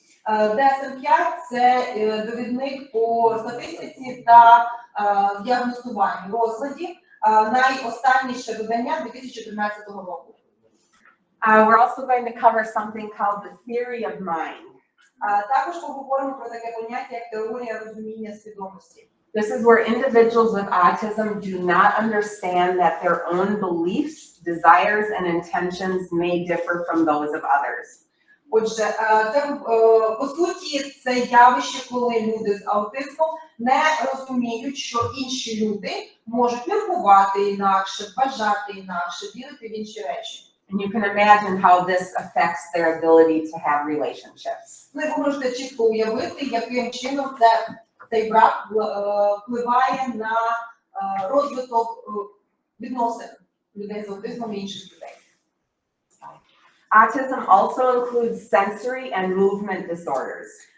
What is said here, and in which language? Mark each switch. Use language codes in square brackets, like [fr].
[uk] DSM-5 – це довідник по статистиці та діагностуванню розладів, найостанніше видання 2013 року. [en] We're also going to cover something called the theory of mind. [uk] Також поговоримо про таке поняття, як теорія розуміння свідомості. [en] This is where individuals with autism do not understand that their own beliefs, desires, and intentions may differ from those of others. [uk] Отже, це, по суті, це явище, коли люди з аутизмом не розуміють, що інші люди можуть міркувати інакше, бажати інакше, вірити в інші речі. [en] And you can imagine how this affects their ability to have relationships. [uk] Ну, і ви можете чітко уявити, яким чином цей брак впливає на розвиток відносин людей з аутизмом і інших людей. [en] Autism also includes sensory and movement disorders.